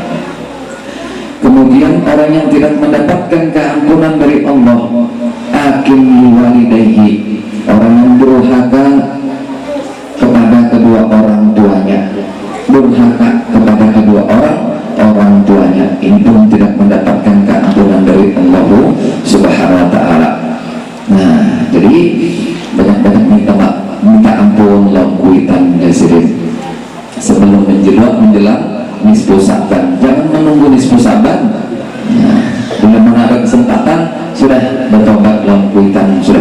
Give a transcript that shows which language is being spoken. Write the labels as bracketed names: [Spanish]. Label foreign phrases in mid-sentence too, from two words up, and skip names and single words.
[Indonesian] Kemudian orang yang tidak mendapatkan keampunan dari Allah, [Arabic] عاق لوالديه, [Indonesian] orang durhaka kepada kedua orang tuanya, durhaka kepada kedua orang tuanya, ini pun tidak mendapatkan keampunan dari Allah Subhanahu wa Ta'ala. Nah, jadi banyak-banyak minta ampun lawan kuitan hadirin sebelum menjelang nisfu Sa'ban. Jangan menunggu nisfu Sa'ban. Nah, bila mana ada kesempatan sudah bertobat lawan kuitan sudah.